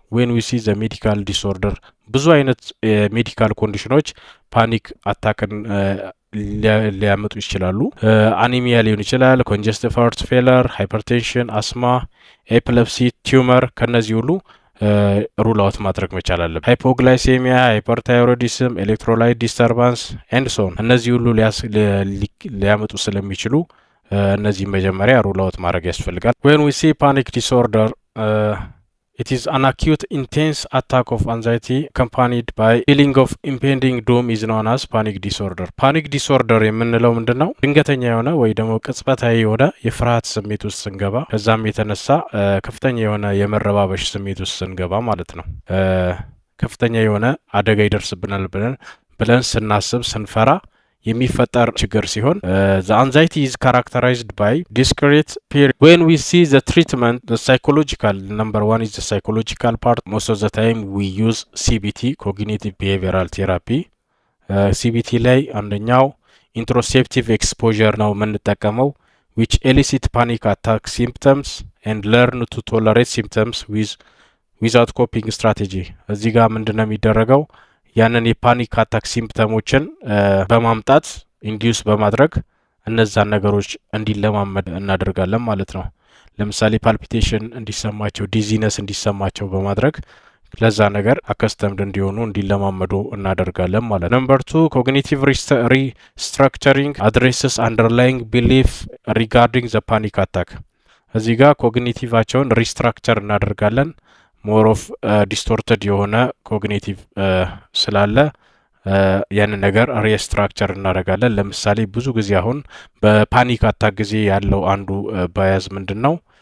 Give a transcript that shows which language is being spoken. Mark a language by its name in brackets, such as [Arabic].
[English] when we see the medical disorder [Amharic] ብዙ አይነት ሜዲካል ኮንዲሽኖች ፓኒክ አታክን ሊያመጡ ይችላሉ። አኒሚያ ሊሆን ይችላል፣ [English] congestive heart failure, hypertension, asthma, epilepsy, tumor [Amharic] ከነዚህ ሁሉ ሩል አውት ማድረግ መቻል አለበት። ሃይፖግላይሴሚያ፣ ሃይፐርታይሮይዲዝም፣ ኤሌክትሮላይት ዲስተርባንስ ኤንድ ሶ ኦን እነዚህ ሁሉ ሊያመጡ ስለሚችሉ እነዚህ መጀመሪያ ሩል አውት ማድረግ ያስፈልጋል። [English] when we see panic disorder it is an acute intense attack of anxiety accompanied by feeling of impending doom is known as panic disorder. [Amharic] panic disorder የምንለው ምንድነው? ድንገተኛ የሆነ ወይ ደግሞ ቅጽበታዊ የሆነ የፍርሃት ስሜት ውስጥ ስንገባ ከዛም የተነሳ ከፍተኛ የሆነ የመረባበሽ ስሜት ውስጥ ስንገባ ማለት ነው። ከፍተኛ የሆነ አደጋ ይደርስብናል ብለን ስናስብ ስንፈራ የሚፈጠር ችግር ሲሆን [English] the anxiety is characterized by discrete period. When we see the treatment, the psychological, number one is the psychological part. Most of the time we use CBT, cognitive behavioral therapy. [Amharic] CBT ላይ አንደኛው [English] introspective exposure [Amharic] ነው የምንጠቀመው, [English] which elicit panic attack symptoms and learn to tolerate symptoms without coping strategy. [Amharic] እዚህ ጋር ምንድነው የሚደረገው? ያንን የፓኒክ አታክ ሲምፕተሞችን በማምጣት ኢንዲዩስ በማድረግ እነዛን ነገሮች እንዲለማመድ እናደርጋለን ማለት ነው። ለምሳሌ ፓልፒቴሽን እንዲሰማቸው፣ ዲዚነስ እንዲሰማቸው በማድረግ ለዛ ነገር አከስተምድ እንዲሆኑ እንዲለማመዱ እናደርጋለን ማለት ነው። [English] ነምበር 2 ኮግኒቲቭ ሪስትራክቸሪንግ አድሬስስ አንደርላይንግ ቢሊፍ ሪጋርዲንግ ዘ ፓኒክ አታክ። [Amharic] እዚህ ጋር ኮግኒቲቫቸውን ሪስትራክቸር እናደርጋለን። ሞር ኦፍ ዲስቶርትድ የሆነ ኮግኒቲቭ ስላለ ያንን ነገር ሪስትራክቸር እናደርጋለን። ለምሳሌ ብዙ ጊዜ አሁን በፓኒክ አታክ ጊዜ ያለው አንዱ ባያዝ ምንድነው?